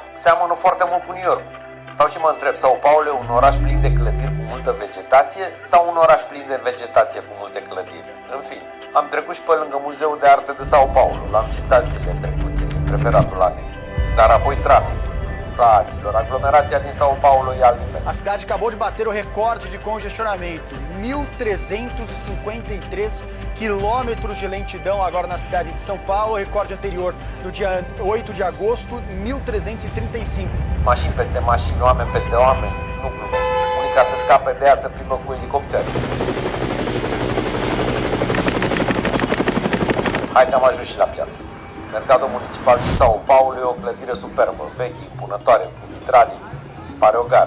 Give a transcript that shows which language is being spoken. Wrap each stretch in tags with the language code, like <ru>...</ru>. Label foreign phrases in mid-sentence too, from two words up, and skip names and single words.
<ro>Seamănă foarte mult cu New York. Stau și mă întreb, Sao Paulo e un oraș plin de clădiri cu multă vegetație sau un oraș plin de vegetație cu multe clădiri? În fine, am trecut și pe lângă Muzeul de Arte de Sao Paulo, l-am vizitat zilele trecute, e preferatul la mine. Dar apoi trafic. Fraților, aglomerația din Sao Paulo e alt nivel.</ro> <pt>A cidade acabou de bater o recorde de congestionamento. 1.353 quilômetros de lentidão agora na cidade de São Paulo. Recorde anterior no dia 8 de agosto, 1.335.</pt> <ro>Mașini peste mașini, oameni peste oameni, nu glumesc. Unii ca să scape de ea să plimbă cu elicopter. Hai că am ajuns și la piață. Mercatul Municipal din Sao Paulo e o clădire superbă, veche, impunătoare, cu vitralii, pare o gară.</ro>